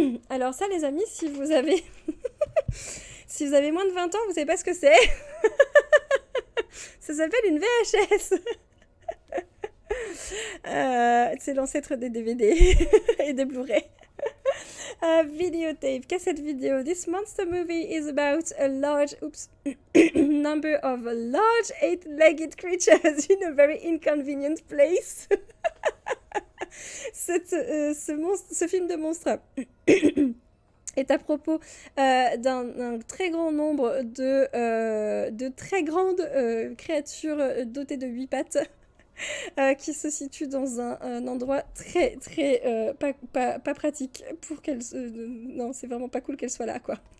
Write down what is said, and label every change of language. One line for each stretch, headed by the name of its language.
French: Alors ça, les amis, si vous avez... si vous avez moins de 20 ans, vous savez pas ce que c'est. Ça s'appelle une VHS. C'est l'ancêtre des DVD et des Blu-ray. Videotape, cassette vidéo.
English: This monster movie is about a large, number of large 8-legged creatures in a very inconvenient place.
French: Ce film de monstre est à propos d'un très grand nombre de très grandes créatures dotées de 8 pattes. Qui se situe dans un endroit très pas pratique pour qu'elle non, c'est vraiment pas cool qu'elle soit là, quoi.